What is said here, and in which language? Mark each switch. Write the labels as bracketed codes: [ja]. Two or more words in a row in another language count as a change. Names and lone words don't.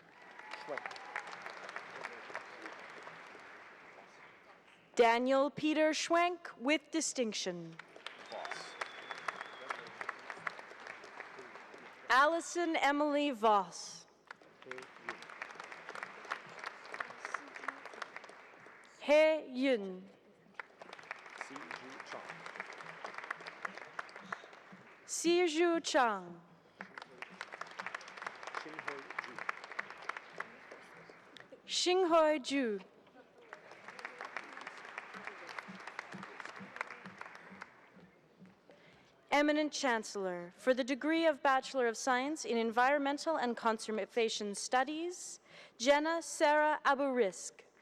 [en] Daniel Peter Schwenk with distinction. Allison Emily Voss. He Yun. Siju Chang. Xinghoi Ju. Eminent Chancellor, for the degree of Bachelor of Science in Environmental and Conservation Studies, Jenna Sarah Aburisk.